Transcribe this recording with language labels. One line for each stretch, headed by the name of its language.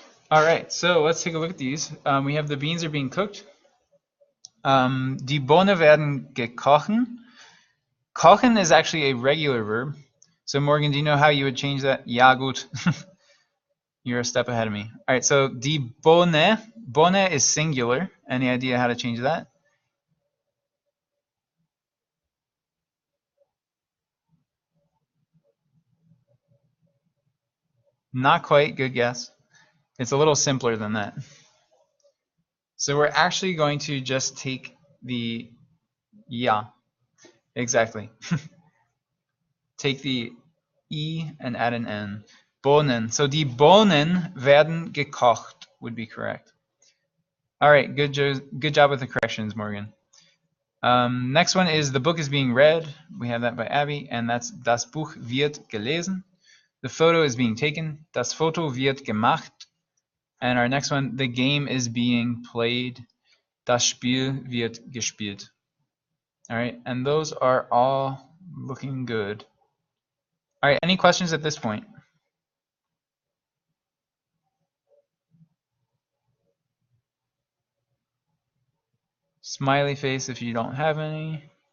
English: All right, so let's take a look at these. We have the beans are being cooked.
German: Die Bohnen werden gekochen.
English: Kochen is actually a regular verb. So Morgan, do you know how you would change that? Ja, gut. You're a step ahead of me. All right, so die Bohne. Bohne is singular. Any idea how to change that? Not quite. Good guess. It's a little simpler than that. So we're actually going to just take the ja. Exactly. Take the E and add an N. Bohnen. So
German: die Bohnen werden gekocht
English: would be correct. All right, good job with the corrections, Morgan. Next one is the book is being read. We have that by Abby, and that's
German: das Buch wird gelesen.
English: The photo is being taken.
German: Das Foto wird gemacht.
English: And our next one, the game is being played.
German: Das Spiel wird gespielt.
English: All right, and those are all looking good. All right, any questions at this point? Smiley face if you don't have any.